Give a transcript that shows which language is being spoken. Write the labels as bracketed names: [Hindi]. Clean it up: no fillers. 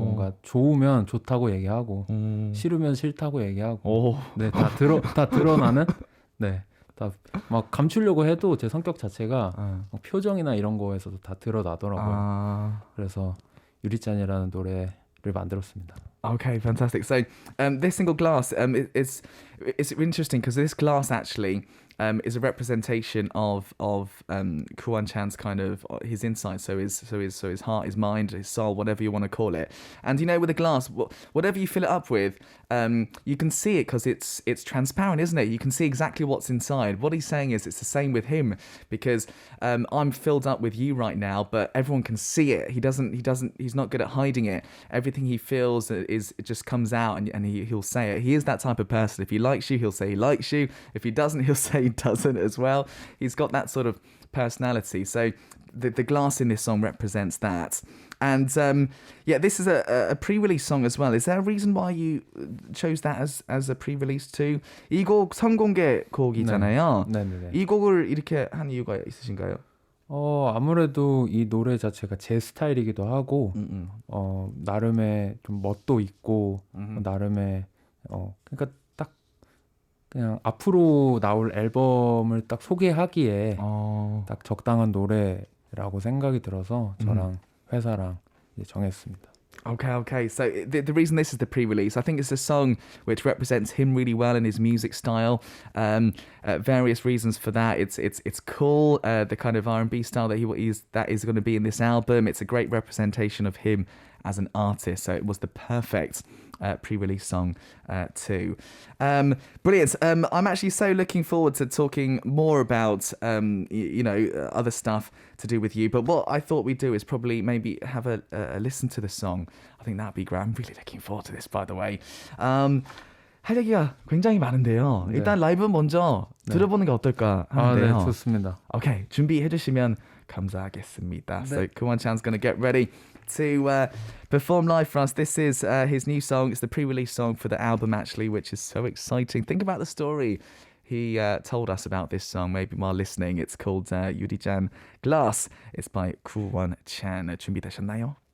[Korean] 뭔가 좋으면 좋다고 얘기하고 싫으면 싫다고 얘기하고 네, 다 드러나는 네. 다 막 감추려고 해도 제 성격 자체가 막 표정이나 이런 거에서도 다 드러나더라고요. 그래서 유리잔이라는 노래를 만들었습니다. [English] Okay, fantastic. So this single Glass, it's interesting because this glass actually is a representation of Ku OneChan's kind of his insight, so his heart, his mind, his soul, whatever you want to call it. And you know, with a glass, whatever you fill it up with, you can see it because it's transparent, isn't it? You can see exactly what's inside. What he's saying is it's the same with him because I'm filled up with you right now, but everyone can see it. He's not good at hiding it. Everything he feels it just comes out and he'll say it. He is that type of person. If he likes you, he'll say he likes you. If he doesn't, he'll say he doesn't as well. He's got that sort of personality. So the glass in this song represents that. And this is a pre-release song as well. Is there a reason why you chose that as a pre-release too? [Korean] 이 곡 선공개 곡이잖아요. 네. 이 곡을 이렇게 한 이유가 있으신가요? 아무래도 이 노래 자체가 제 스타일이기도 하고 나름의 좀 멋도 있고 나름의 그러니까 딱 그냥 앞으로 나올 앨범을 딱 소개하기에 딱 적당한 노래라고 생각이 들어서 저랑 회사랑 이제 정했습니다. [English] Okay. So the reason this is the pre-release, I think it's a song which represents him really well in his music style. Various reasons for that. It's cool. The kind of R&B style that that is going to be in this album. It's a great representation of him as an artist. So it was the perfect pre-release song too. Brilliant. I'm actually so looking forward to talking more about other stuff to do with you. But what I thought we'd do is probably maybe have a listen to the song. I think that'd be great. I'm really looking forward to this, by the way. [Korean] 할 얘기가 굉장히 많은데요. 일단 라이브 먼저 들어보는 게 어떨까 하는데요. 네, 좋습니다. Okay, 준비해 주시면 감사하겠습니다. [English] So Ku OneChan's going to get ready to perform live for us. This is his new song. It's the pre-release song for the album, actually, which is so exciting. Think about the story he told us about this song, maybe while listening. It's called 유리잔 Glass. It's by Ku OneChan. [Korean] 준비되셨나요?